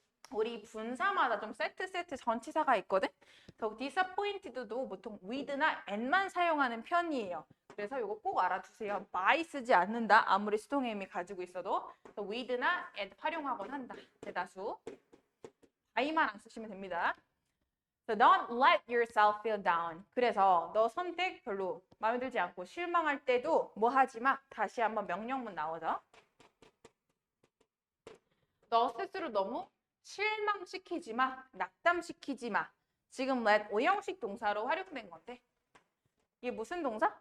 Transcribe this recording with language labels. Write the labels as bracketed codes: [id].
[ko] 우리 분사마다 좀 세트 전치사가 있거든. 그래서 disappointed도 보통 with나 and만 사용하는 편이에요. 그래서 이거 꼭 알아두세요. by 쓰지 않는다. 아무리 수동의 의미 가지고 있어도 with나 and 활용하곤 한다. 대다수. by만 안 쓰시면 됩니다. [en] So don't let yourself feel down. [ko] 그래서 너 선택 별로 마음에 들지 않고 실망할 때도 뭐 하지 마. 다시 한번 명령문 나오죠. 너 스스로 너무 실망시키지 마, 낙담시키지 마. 지금 let 오형식 동사로 활용된 건데 이게 무슨 동사?